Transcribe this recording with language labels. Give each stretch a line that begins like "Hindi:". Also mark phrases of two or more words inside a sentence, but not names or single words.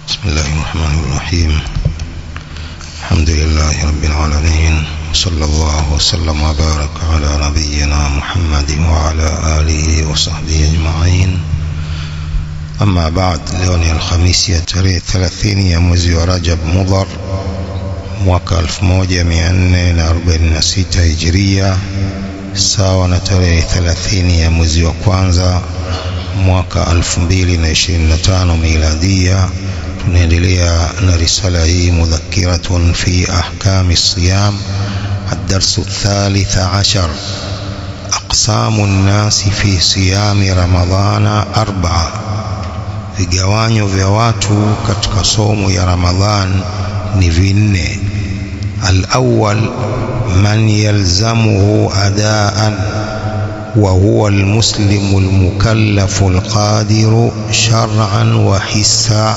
Arabic: بسم الله الرحمن الرحيم. الحمد لله رب العالمين، صلى الله وسلم وبارك على نبينا محمد وعلى آله وصحبه أجمعين. أما بعد،
Swahili: leo ni Alhamisi ya tarehe 30 ya mwezi wa Rajab Mudhar mwaka 1446 Hijria, sawa na tarehe 30 ya mwezi wa kwanza mwaka 2025 Miladia. Tunaendelea na risala hii
Arabic: مذكرة في أحكام صيام، الدرس الثالث عشر. أقسام الناس في صيام رمضان 4.
Swahili: Vigawanyo vya watu katika somo ya Ramadhan ni 4.
Arabic: الأول من يلزمه أداء وهو المسلم المكلف القادر شرعا وحسا.